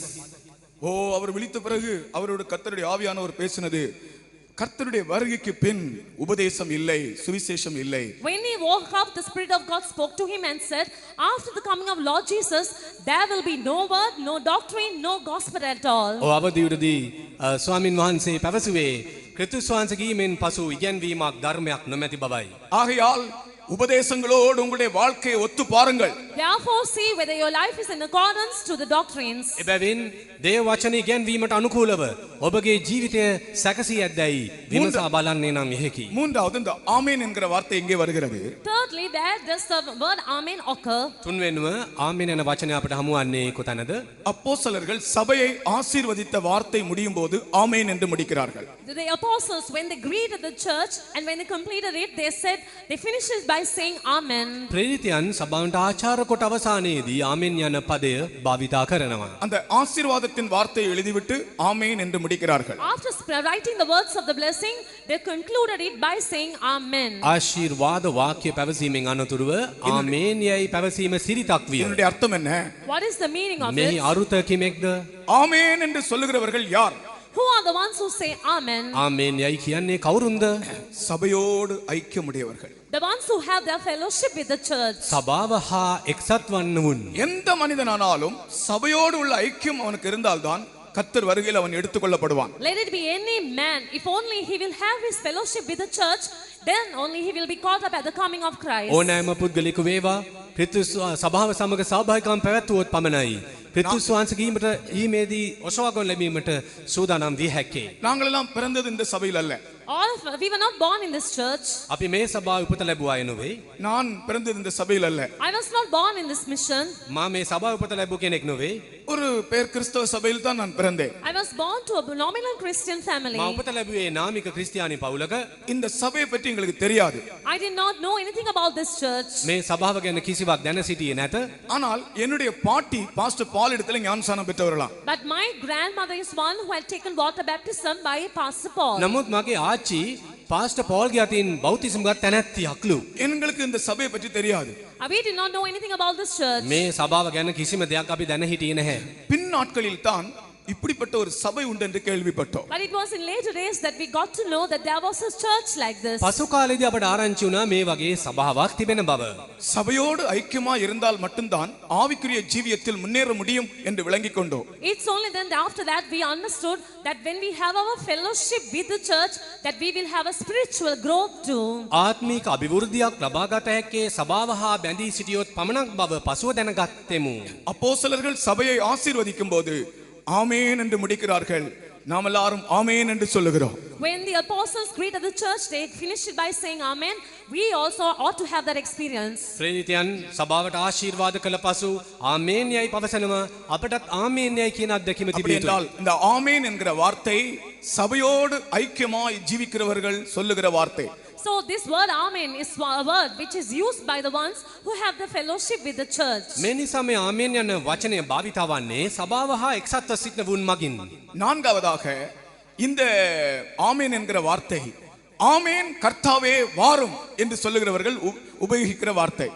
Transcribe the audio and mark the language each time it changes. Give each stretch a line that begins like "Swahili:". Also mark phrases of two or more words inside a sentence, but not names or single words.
Tamil: ஓ, அவர் விழித்த பிறகு அவரோட கர்த்தருடைய ஆவியானவர் பேசினது, கர்த்தருடைய வருகைக்கு பின் உபதேசம் இல்லை, சுவிசேஷம் இல்லை.
English: When he woke up, the Spirit of God spoke to him and said, after the coming of Lord Jesus, there will be no word, no doctrine, no gospel at all.
Sinhala: ඔව් අවදියේදී ස්වාමින් වහන්සේ පැවසුවේ ක්‍රිස්තුස් වහන්සේගේ මෙන් පසු ඉගැන්වීමක් ධර්මයක් නොමැති බවයි.
Tamil: ஆகையால் உபதேசங்களோடு உங்களுடைய வாழ்க்கையை ஒத்து பாருங்கள்.
English: Therefore, see whether your life is in accordance to the doctrines.
Sinhala: එබැවින් දේව වචන ඉගැන්වීමට අනුකූලව ඔබගේ ජීවිතය සැකසී ඇද්දැයි විමසා බලන්නේ නම් එහෙකි.
Tamil: மூன்றாவது இந்த ஆமேன் என்கிற வார்த்தை இங்கே வருகிறது.
English: Thirdly, there does the word Amen occur.
Sinhala: තුන්වෙනුව ආමේන් යන වචනය අපට හමුවන්නේ කොතැනද?
Tamil: அப்போஸ்தலர்கள் சபையை ஆசீர்வதித்த வார்த்தை முடியும் போது ஆமேன் என்று முடிக்கிறார்கள்.
English: The apostles, when they greeted the church and when they completed it, they said, they finished it by saying Amen.
Sinhala: ප්‍රේරිතයන් සභාවට ආචාර කොට අවසානයේදී ආමේන් යන පදය භාවිතා කරනවා.
Tamil: அந்த ஆசீர்வாதத்தின் வார்த்தையை எழுதிவிட்டு ஆமேன் என்று முடிக்கிறார்கள்.
English: After writing the words of the blessing, they concluded it by saying Amen.
Sinhala: ආශිර්වාද වාක්‍ය පැවසීමෙන් අනතුරුව ආමේන් යයි පැවසීම සිරිතක් විය.
Tamil: இதனுடைய அர்த்தம் என்ன?
English: What is the meaning of
Sinhala: මෙහි
English: it?
Sinhala: අරුත කිමෙක්ද?
Tamil: ஆமேன் என்று சொல்லுகிறவர்கள் யார்?
English: Who are the ones who say Amen?
Sinhala: ආමේන් යයි කියන්නේ කවුරුන්ද?
Tamil: சபையோடு ஐக்கியமுடையவர்கள்.
English: The ones who have their fellowship with the church.
Sinhala: සභාව හා එක්සත් වන්නවුන්.
Tamil: எந்த மனிதனானாலும் சபையோடு உள்ள ஐக்கியம் அவனுக்கு இருந்தால்தான் கர்த்தர் வருகையில் அவன் எடுத்துக்கொள்ளப்படுவான்.
English: Let it be any man, if only he will have his fellowship with the church, then only he will be caught up at the coming of Christ.
Sinhala: ඕනෑම පුද්ගලෙකු වේවා ක්‍රිස්තුස් සභාව සමග සහභාගීකම් පැවැත්වුවොත් පමණයි ක්‍රිස්තුස් වහන්සේගේ ඊමේදී ඔසවාගොන් ලැබීමට සූදානම් විය හැක්කේ.
Tamil: நாங்களெல்லாம் பிறந்தது இந்த சபையில் அல்ல.
English: We were not born in this church.
Sinhala: අපි මේ සභාව උපත ලැබුවා අය නෙවෙයි.
Tamil: நான் பிறந்தது இந்த சபையில் அல்ல.
English: I was not born in this mission.
Sinhala: මා මේ සභාව උපත ලැබු කෙනෙක් නෙවෙයි.
Tamil: ஒரு பேர் கிறிஸ்தவ சபையில் தான் நான் பிறந்தேன்.
English: I was born to a nominal Christian family.
Sinhala: මා උපත ලැබුවේ නාමික ක්‍රිස්තියානි පවුලක.
Tamil: இந்த சபையை பற்றி எங்களுக்கு தெரியாது.
English: I did not know anything about this church.
Sinhala: මේ සභාව ගැන කිසිවක් දැන සිටියේ නැත.
Tamil: ஆனால் என்னுடைய பாட்டி பாஸ்டர் பால் இடத்துல ஞானசானம் பெற்றவர்களாம்.
English: But my grandmother is one who had taken water baptism by Pastor Paul.
Sinhala: නමුත් මගේ ආච්චි පාස්ටර් පෝල්ගේ අතින් බෞතිසම් ගත් තැනැත්තියක්ලු.
Tamil: எங்களுக்கு இந்த சபையை பற்றி தெரியாது.
English: We did not know anything about this church.
Sinhala: මේ සභාව ගැන කිසිම දෙයක් අපි දැන හිටියේ නැහැ.
Tamil: பின் நாட்களில் தான் இப்படிப்பட்ட ஒரு சபை உண்டு என்று கேள்விப்பட்டோம்.
English: But it was in later days that we got to know that there was a church like this.
Sinhala: පසු කාලේදී අපට ආරංචි වුණා මේ වගේ සභාවක් තිබෙන බව.
Tamil: சபையோடு ஐக்கியமா இருந்தால் மட்டும்தான் ஆவிக்குரிய ஜீவியத்தில் முன்னேற முடியும் என்று விளங்கிக் கொண்டோம்.
English: It's only then after that we understood that when we have our fellowship with the church that we will have a spiritual growth too.
Sinhala: ආත්මික අභිවෘද්ධියක් ලබා ගත හැක්කේ සභාව හා බැඳී සිටියොත් පමණක් බව පසුව දැනගත්තෙමු.
Tamil: அப்போஸ்தலர்கள் சபையை ஆசீர்வதிக்கும் போது ஆமென் என்று முடிக்கிறார்கள். நாம் எல்லாரும் ஆமென் என்று சொல்லுகிறோம்.
English: When the apostles greeted the church, they finished it by saying amen. We also ought to have that experience.
Sinhala: ප්‍රේරිතයන් සභාවට ආශිර්වාද කළ පසු ආමේන් යයි පවසනවා. අපටත් ආමේන් යයි කියන අත්දැකීම
Tamil: அப்படி
Sinhala: තිබිය යුතුයි.
Tamil: என்றால் இந்த ஆமென் என்கிற வார்த்தை சபையோடு ஐக்கியமாய் ஜீவிக்கிறவர்கள் சொல்லுகிற வார்த்தை.
English: So this word amen is a word which is used by the ones who have the fellowship with the church.
Sinhala: මේ නිසා මේ ආමේන් යන වචනය භාවිතා වන්නේ සභාව හා එක්සත්ව සිටිනවුන් මගින්.
Tamil: நான்காவதாக இந்த ஆமென் என்கிற வார்த்தை ஆமென் கர்த்தாவே வாரும் என்று சொல்லுகிறவர்கள் உபயோகிக்கிற வார்த்தை.